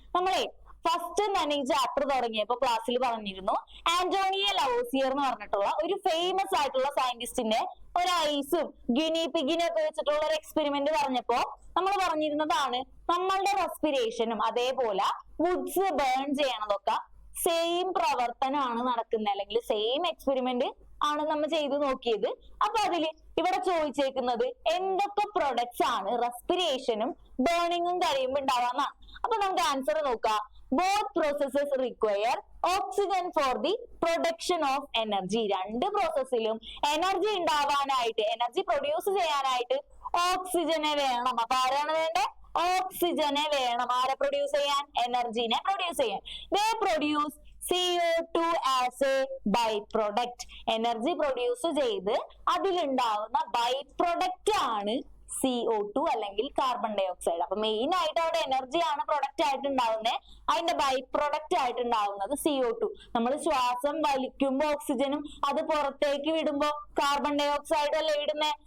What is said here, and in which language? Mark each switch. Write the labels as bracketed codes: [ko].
[ml] നമ്മളെ ഫസ്റ്റ് തന്നെ ഈ ചാപ്റ്റർ തുടങ്ങിയപ്പോ ക്ലാസ്സിൽ പറഞ്ഞിരുന്നു, ആന്റോണിയോ ലവോസിയർ എന്ന് പറഞ്ഞിട്ടുള്ള ഒരു ഫേമസ് ആയിട്ടുള്ള സയന്റിസ്റ്റിന്റെ ഒരു ഐസും ഗിനി പിഗിനും ഒക്കെ വെച്ചിട്ടുള്ള ഒരു എക്സ്പെരിമെന്റ് പറഞ്ഞപ്പോ നമ്മൾ പറഞ്ഞിരുന്നതാണ്, നമ്മളുടെ റെസ്പിറേഷനും അതേപോലെ വുഡ്സ് ബേൺ ചെയ്യണതൊക്കെ സെയിം പ്രവർത്തനമാണ് നടക്കുന്നത്, അല്ലെങ്കിൽ സെയിം എക്സ്പെരിമെന്റ് ആണ് നമ്മൾ ചെയ്തു നോക്കിയത്. അപ്പൊ അതില് ഇവിടെ ചോദിച്ചേക്കുന്നത് എന്തൊക്കെ പ്രൊഡക്ട്സ് ആണ് റെസ്പിറേഷനും ബേണിങ്ങും കഴിയുമ്പോൾ ഉണ്ടാവാന്നാണ്. അപ്പൊ നമുക്ക് ആൻസർ നോക്കാം. [en] Both processes require oxygen for the production of energy. [ml] 2 പ്രോസസ്സിലും energy ഉണ്ടാവാനായിട്ട്, energy produce ചെയ്യാനായിട്ട് ഓക്സിജനെ വേണം. അപ്പൊ ആരാണ് വേണ്ടേ? ഓക്സിജനെ വേണം. ആരെ പ്രൊഡ്യൂസ് ചെയ്യാൻ? എനർജിനെ പ്രൊഡ്യൂസ് ചെയ്യാൻ. [en] They produce CO2 as a byproduct. [ml] Energy produce ചെയ്ത് അതിലുണ്ടാവുന്ന ബൈ പ്രൊഡക്റ്റ് ആണ് CO2 അല്ലെങ്കിൽ കാർബൺ ഡൈ ഓക്സൈഡ്. അപ്പൊ മെയിൻ ആയിട്ട് അവിടെ എനർജിയാണ് പ്രൊഡക്റ്റ് ആയിട്ട് ഉണ്ടാവുന്നത്. അതിന്റെ ബൈ പ്രൊഡക്റ്റ് ആയിട്ട് ഉണ്ടാവുന്നത് CO2. നമ്മൾ ശ്വാസം വലിക്കുമ്പോ ഓക്സിജനും അത് പുറത്തേക്ക് വിടുമ്പോ കാർബൺ ഡൈ ഓക്സൈഡും അല്ലേ വിടുന്നേ.